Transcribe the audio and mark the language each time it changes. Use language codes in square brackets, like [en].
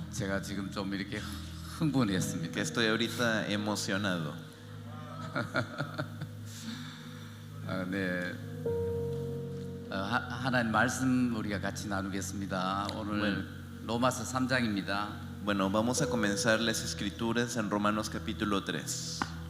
[ko] 제가 지금 좀 이렇게 흥분했습니다. [es] que estoy ahorita emocionado. [ko] 네, 하나님 말씀 우리가 같이 나누겠습니다. 오늘 로마서 3장입니다. [es] Bueno, vamos a comenzar las escrituras en Romanos capítulo 3.